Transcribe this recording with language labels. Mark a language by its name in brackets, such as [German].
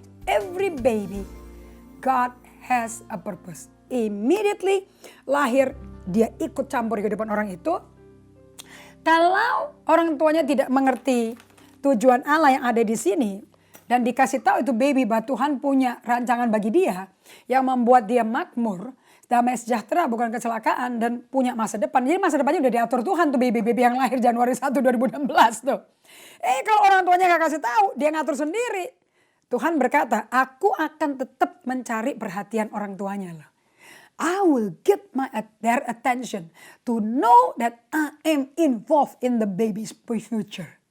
[English] Every baby, God has a purpose. Immediately [Indonesian] lahir dia ikut campur kehidupan orang itu. Kalau orang tuanya tidak mengerti tujuan Allah yang ada di sini dan dikasih tahu itu baby bahwa Tuhan punya rancangan bagi dia yang membuat dia makmur, damai sejahtera bukan kecelakaan dan punya masa depan. Jadi masa depannya udah diatur Tuhan tuh baby yang lahir Januari 1 2016 tuh. Kalau orang tuanya gak kasih tahu, dia ngatur sendiri. Tuhan berkata, aku akan tetap mencari perhatian orang tuanya loh. [English] I will get their attention to know that I am involved in the baby's future.